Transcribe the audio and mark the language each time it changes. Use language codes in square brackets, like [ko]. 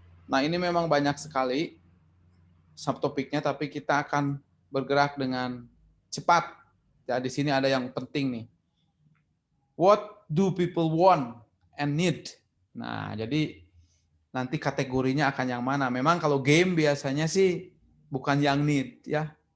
[id] Nah, ini memang banyak sekali subtopiknya, tapi kita akan bergerak dengan cepat. Ya, di sini ada yang penting nih. [en] What do people want and need? [id] Nah, jadi nanti kategorinya akan yang mana. Memang kalau game biasanya sih bukan yang need ya.